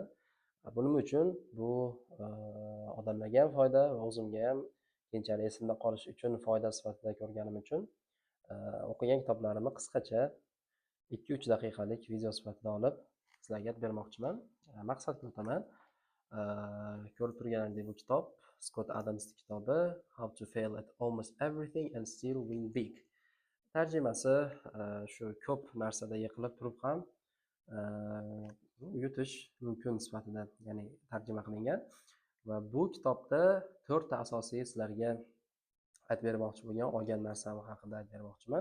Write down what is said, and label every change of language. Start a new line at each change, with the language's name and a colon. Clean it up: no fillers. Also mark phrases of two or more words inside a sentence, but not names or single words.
Uzbek: Buning uchun bu odamlarga ham foyda va o'zimga ham keyinchalik esimda qolish uchun foyda sifatida ko'rganim uchun o'qigan kitoblarimni qisqacha 2-3 daqiqalik video sifatida olib sizlarga aytib bermoqchiman. Maqsadga o'taman. Ko'rib turganingizdek bu kitob Scott Adamsning kitobi How to Fail at Almost Everything and Still Win Big. Tarjimasi shu ko'p narsada yiqilib turib ham yutish mumkin sifatida, ya'ni tarjima qilingan. Va bu kitobda 4 ta asosiy sizlarga aytib bermoqchi bo'lgan olgan narsam haqida aytib bermoqchiman.